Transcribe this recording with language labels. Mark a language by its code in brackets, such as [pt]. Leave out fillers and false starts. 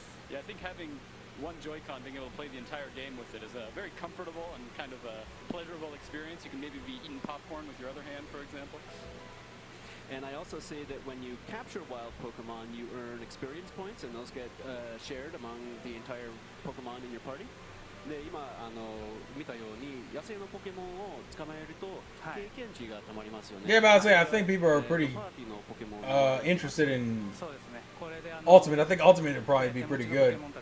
[en] Yeah, I think having one Joy-Con, being able to play the entire game with it, is a very comfortable and kind of a pleasurable experience. You can maybe be eating popcorn with your other hand, for example. And I also say that when you capture wild Pokemon, you earn experience points, and those get shared among the entire Pokemon in your party. [ja] で今見たように野生のポケモンを捕まえると経験値がたまりますよね。 [en] Yeah, but I say I think people are pretty interested in Ultimate. I think Ultimate would probably be pretty good.